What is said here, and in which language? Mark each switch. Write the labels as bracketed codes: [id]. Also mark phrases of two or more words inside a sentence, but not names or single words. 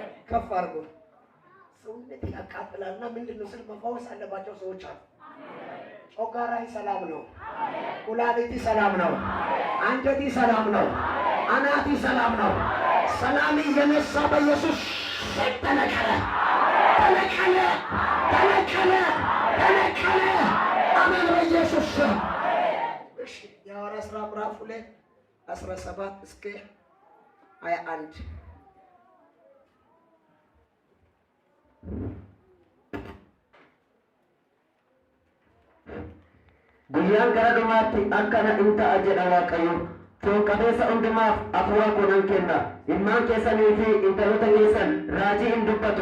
[am] ከፍ አድርጎ ሰውነት ያቃጥላልና ምንድነው ስል መፈወስ አለባቸው ሰዎች አሉ። ጮጋራይ ሰላም ነው፣ ኩላሊቲ ሰላም ነው፣ አንጀቲ ሰላም ነው፣ አናቲ ሰላም ነው። ሰላም የነሳ በኢየሱስ ተነከለ ተነከለ ተነከለ ተነከለ። አሜን በኢየሱስ። እሺ የሐዋርያት ሥራ ምዕራፍ 2:17 እስከ 21 [om] Guyyaan gara dhumaatti akkana in ta'a jedha Waaqayyo. Foon-qabeessa hundumaaf hafuura koo nan kenna. Ilmaan keessanii fi intaloota keessan raajii hin dubbatu.